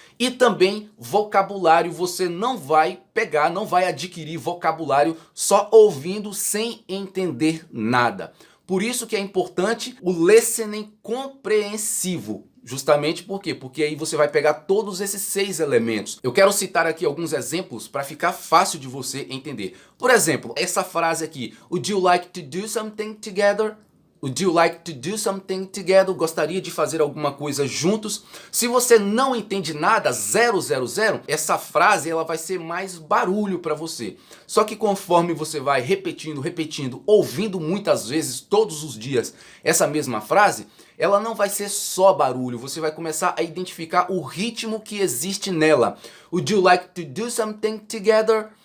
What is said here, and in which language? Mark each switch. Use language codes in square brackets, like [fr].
[pt] E também vocabulário, você não vai pegar, não vai adquirir vocabulário só ouvindo sem entender nada. Por isso que é importante o listening compreensivo. Justamente por quê? Porque aí você vai pegar todos esses 6 elementos. Eu quero citar aqui alguns exemplos para ficar fácil de você entender. Por exemplo, essa frase aqui. [en] Would you like to do something together? Would you like to do something together? [pt] Gostaria de fazer alguma coisa juntos? Se você não entende nada, 000, essa frase ela vai ser mais barulho para você. Só que conforme você vai repetindo, ouvindo muitas vezes, todos os dias, essa mesma frase, ela não vai ser só barulho, você vai começar a identificar o ritmo que existe nela. [en] Would you like to do something together?